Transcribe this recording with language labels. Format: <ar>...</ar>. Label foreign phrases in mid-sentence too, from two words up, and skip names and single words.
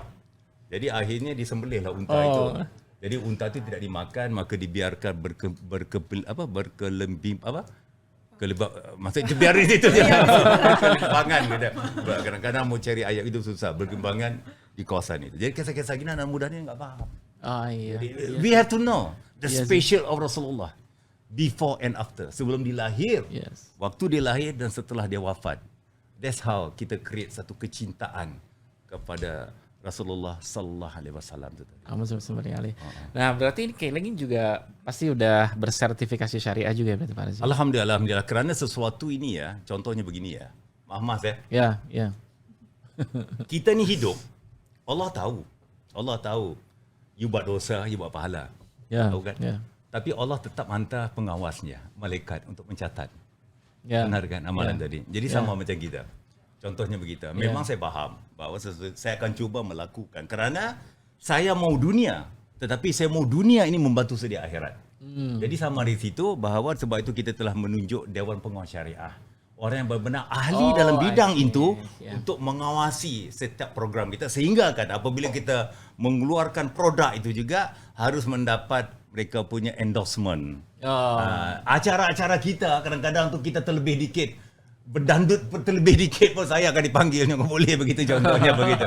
<id>Jadi akhirnya disembelihlah unta itu. Jadi unta itu tidak dimakan, maka dibiarkan maksudnya biarin itu je. Berkembangan gitu. Kadang-kadang mau cari ayat itu susah, berkembangan di kawasan itu.</id> <ms>Jadi kisah-kisah gini anak muda ni enggak faham.</ms> <id>Iya.</id> <en>We have to know the special of Rasulullah</en> <ms>before and after. Sebelum dia lahir, waktu dia lahir dan setelah dia wafat.</ms> <en>That's how</en> <ms>kita create satu kecintaan kepada Rasulullah</ms> <ar>صلى الله عليه وسلم</ar> <ms>itu tadi.</ms> <id>Nah, berarti ini kayak lagi juga pasti udah bersertifikasi syariah juga ya berarti Pak Razi?</id> <ms>Alhamdulillah kerana sesuatu ini ya, contohnya begini ya. Maaf ya. Ya. Kita ni hidup, Allah tahu. You buat dosa, you buat pahala.</ms> <id>Ya.</id> <ms>Tahu kan?</ms> <id>Ya.</id> <ms>Tapi Allah tetap hantar pengawasnya, malaikat untuk mencatat.</ms> <id>Ya.</id> <ms>Benar kan amalan tadi. Jadi sama macam kita. Contohnya begitu. Memang saya faham bahawa saya akan cuba melakukan kerana saya mau dunia, tetapi saya mau dunia ini membantu sedia akhirat. Jadi sama di situ bahawa sebab itu kita telah menunjuk Dewan Pengawas Syariah. Orang yang benar-benar ahli dalam bidang itu untuk mengawasi setiap program kita sehingga kan apabila kita mengeluarkan produk itu juga harus mendapat mereka punya endorsement. Acara-acara kita kadang-kadang untuk kita terlebih dikit berdandut terlebih dikit pun saya akan dipanggil boleh begitu contohnya begitu.</ms>